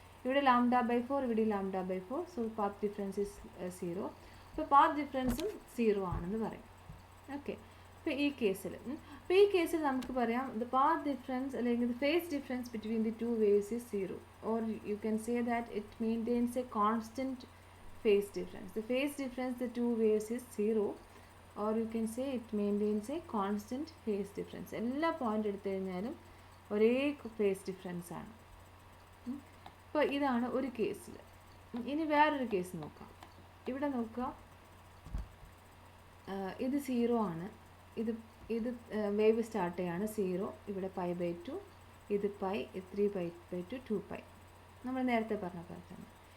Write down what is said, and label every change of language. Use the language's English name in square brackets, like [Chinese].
[English] ഇവിടെ λ/4, ഇവിടെ λ/4, so path difference is 0. [Malayalam] അപ്പോൾ പാത്ത് ഡിഫറൻസും 0 ആണെന്ന് പറയും. ഓക്കെ. അപ്പോൾ ഈ കേസിൽ നമുക്ക് പറയാം [English] The path difference അല്ലെങ്കിൽ the phase difference between the 2 waves is 0, or you can say that it maintains a constant phase difference. The phase difference the 2 waves is 0, or you can say it maintains a constant phase difference. [Malayalam] എല്ലാ point എടുത്തു കഴിഞ്ഞാലും ഒരേ phase difference ആണ്. അപ്പോൾ ഇതാണ് ഒരു കേസിൽ. ഇനി വേറൊരു കേസ് നോക്കാം. ഇവിടെ നോക്കുക, ഇത് 0 ആണ്, ഇത് വേവ് സ്റ്റാർട്ട് ചെയ്യാണ് 0, ഇവിടെ π/2, ഇത് പൈ, 3π/2 2π, നമ്മൾ നേരത്തെ പറഞ്ഞ പോലെ തന്നെ.